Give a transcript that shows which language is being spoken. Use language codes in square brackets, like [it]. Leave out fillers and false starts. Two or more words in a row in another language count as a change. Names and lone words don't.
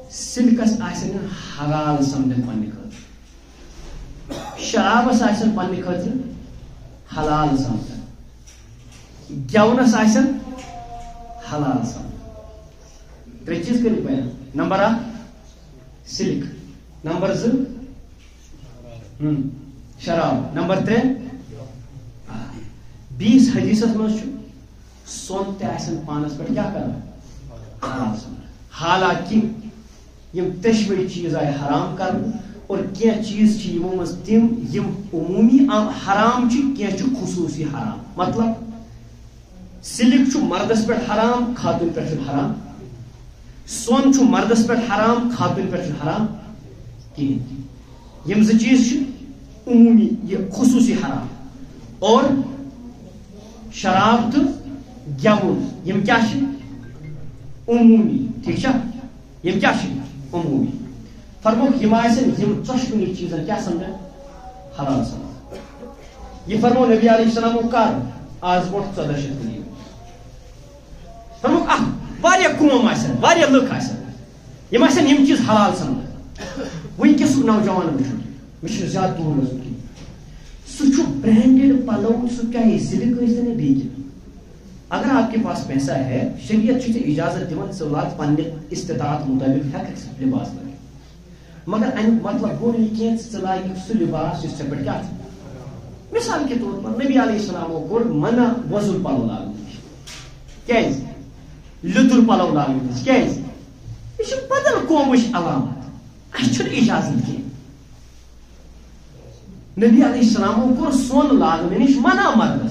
[ks] سلکس آسن حلال سمجھن پنہ خاطر, شرابس آسن پنہ خاطر حلال سمجھن, گیونس آسن حلال سمجھن. ترے چیز کر بیان. نمبر 1 سلک, نمبر 2 شراب, نمبر 3 20 حدیث مز سون تہ آسن پانس پہ کیا کران حرام سمجھن. حالانکہ یم تشوی چیز آئی حرام کرن اور کیا چیز یمو مز تم یم عمومی حرام کی خصوصی حرام. مطلب سلک مردس پہ حرام خاتون پہ حرام, سون مردس پہ حرام خاتون پہ حرام کہین. یم ز چیز عمومی یہ خصوصی حرام. اور شراب تو گیون یم کیا عمومی. ٹھیک یم کیا عمومی. فرموک یم آسن یم ژۄشوٕنی چیزن کیا سمجھن حلال سمجھن. یہ فرمو نبی علیہ السلام کر آز برونٛٹھ 1400 ؤری. فرموک واریاہ قوم آسن, واریاہ لُکھ آسن, یم آسن یم چیز حلال سمجھن. ونکس نوجوان وٕچھُن مےٚ چھُ زیادٕ دوٗر گژھُن کینٛہہ, سُہ چھُ برینڈڈ پلو, سُہ چاہے سلک ٲسِن یا بیٚیہِ کینٛہہ. [ur] اگر آپ کے پاس پیسہ ہے, [ks] شریعت ژےٚ اجازت دِوان ژٕ لاگ پننہِ استطاعت مطٲبق ہیٚککھ ژٕ لباس لٲگِتھ. مگر امیُک مطلب گوٚو نہٕ یہِ کینٛہہ ژٕ لاگکھ سُہ لباس یُس ژےٚ پٮ۪ٹھ کیٛاہ چھُ. [ur] مثال کے طور پر [ks] نبی علیہ السلامو کوٚر منع وۄزُل پلو لاگنہٕ نِش. کیٛازِ لیٚدُر پلو لاگنہٕ نِش؟ کیٛازِ یہِ چھِ بدل قومٕچ علامت, اَسہِ چھُنہٕ اجازت کینٛہہ. نبی علیہ السلامو کوٚر سۄن لاگنہٕ نِش منع مردس.